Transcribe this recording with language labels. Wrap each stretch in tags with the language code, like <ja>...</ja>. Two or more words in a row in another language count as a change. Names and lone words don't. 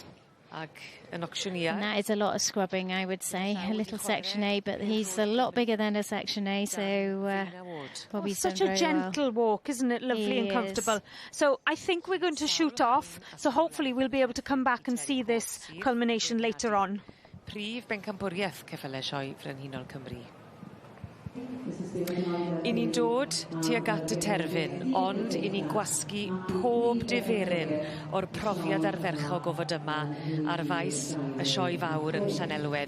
<en>And that is a lot of scrubbing, I would say. A little Section A, but he's a lot bigger than a Section A, so Bobby's such a gentle walk, isn't it? Lovely and comfortable. So I think we're going to shoot off, so hopefully we'll be able to come back and see this culmination later on.</en> <cy>Prif bencampwriaeth ceffylau sioe Frenhinol Cymru. I ni'n dod tuag at y terfyn, ond i ni gwasgu pob diferyn o'r profiad ardderchog o fod yma ar faes y sioe fawr yn Llanelwedd.</cy>